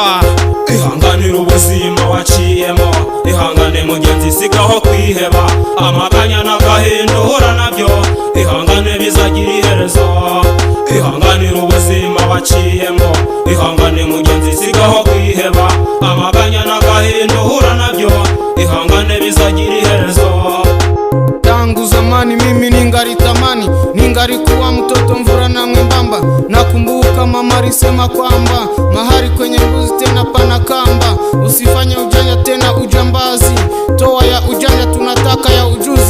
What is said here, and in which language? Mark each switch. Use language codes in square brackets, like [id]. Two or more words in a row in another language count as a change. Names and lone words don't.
[rw] Ihanganira ubuzima waciyemo, ihangane mugenzi sigaho kwiheba, amaganya n'agahinda uhura nabyo, ihangane bizagira iherezo. Ihanganira ubuzima waciyemo, ihangane mugenzi sigaho kwiheba, amaganya n'agahinda uhura nabyo, ihangane bizagira iherezo. [sw] Tangu zamani mimi ningalitamani, ningalikuwa mtoto mvura na mwembamba. Nakumbuka mama alisema kwamba mahali kwenye mbuzi tena pana kamba. Usifanye ujanja tena ujambazi, toa ya ujanja tunataka ya ujuzi.